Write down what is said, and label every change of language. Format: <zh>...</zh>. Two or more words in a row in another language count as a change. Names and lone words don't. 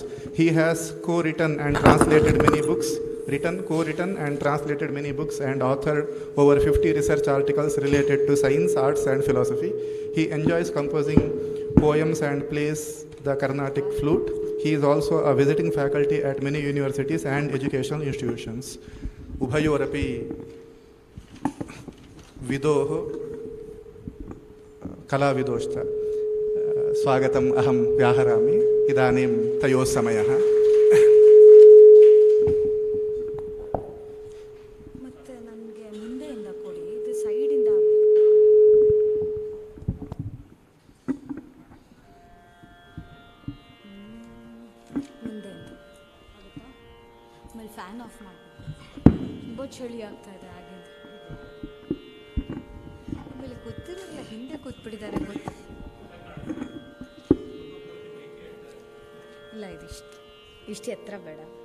<en>He has co-written and translated many books and authored over 50 research articles related to science, arts and philosophy. He enjoys composing poems and plays the Carnatic flute. He is also a visiting faculty at many universities and educational institutions.</en> <sa>Ubhayorapi विदोः कलाविदोश्च स्वागतम् अहं व्याहरामि इदानीं तयोः समयः</sa> <kn>ಮತ್ತೆ ನನಗೆ ಮುಂದೆಯಿಂದ ಕೊಡಿ ಇದು ಸೈಡಿಂದ ಮುಂದೆಯಿಂದ ಆಗುತ್ತಾ ಆಮೇಲೆ</kn> <en>fan off</en> <kn>ಮಾಡಬೇಕು ತುಂಬ ಚಳಿ ಆಗ್ತಾ ಇದೆ ಆಗಿಂದ ಗೊತ್ತಿರಲಿಲ್ಲ ಹಿಂದೆ ಕೂತ್ಬಿಟ್ಟಿದ್ದಾರೆ ಗೊತ್ತು ಇಲ್ಲ ಇಷ್ಟು ಎತ್ತರ ಬೇಡ</kn>